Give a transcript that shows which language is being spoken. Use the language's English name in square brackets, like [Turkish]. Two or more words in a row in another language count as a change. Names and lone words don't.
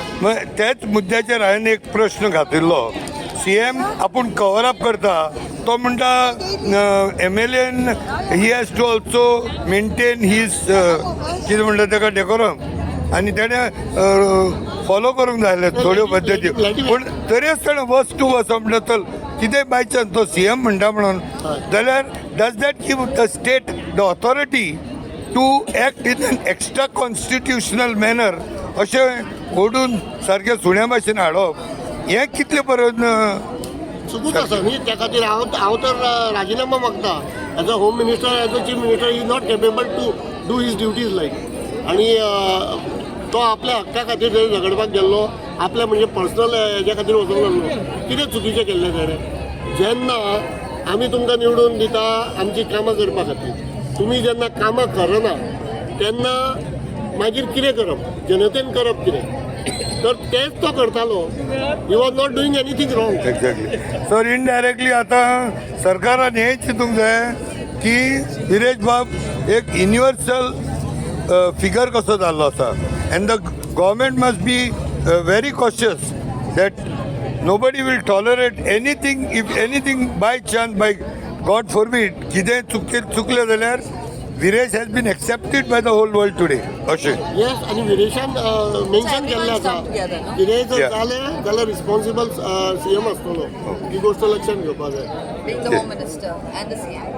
[Konkani] मग त्याच मुद्द्याचेर हांवें एक प्रश्न घातिल्लो. CM आपूण [English] cover up [Konkani] करता तो म्हणटा MLAन [English] he has to also maintain his [Konkani] कितें म्हणटा ताका डेकोरम आनी तेणें फॉलो करूंक जाय आसले थोड्यो पद्दती पूण तरी आसतना वच टू वच म्हणटा चल कितें [English] by chance [Konkani] तो CM म्हणटा म्हणून जाल्यार [English] does that give the state the authority to act in an extra constitutional manner [Konkani] अशें ओडून सारकें सुण्या भाशेन हाडप हें कितले पर्यंत चुकूच आसा न्ही त्या खातीर हांव तर राजिनामा मागता [English] as a home minister as a chief minister is not capable to do his duties [Konkani] लायक आनी तो आपल्या हक्का खातीर जरी झगडपाक गेल्लो आपल्या म्हणजे पर्सनल हेज्या खातीर वचूंक नासलो कितें चुकीचें केल्लें तेणें जेन्ना आमी तुमकां निवडून दिता आमची कामां करपा खातीर तुमी जेन्ना कामां करना तेन्ना मागीर कितें करप जनतेन करप कितें तर तेच तो करतालो [English] he was not doing anything wrong. एक्झॅक्टली. [Konkani] सर इनडायरेक्टली आता सरकारान हें चिंतूंक जाय की विरेश बाब एक युनिवर्सल फिगर कसो जाल्लो आसा [English] and the government must be very cautious that nobody will tolerate anything if anything by chance by God forbid [Konkani] कितें चुकलें जाल्यार [English] Viresh has been accepted by the whole world today अशें. [Konkani] येस आणि विरेशान मेन्शन केल्लें आसा विरेश जर [English] Yeah. [Konkani] जालें जाल्यार रिस्पॉन्सिबल CM आसतलो ही गोश्ट लक्षात घेवपाक जाय. [English] Being the Home Minister and the CM.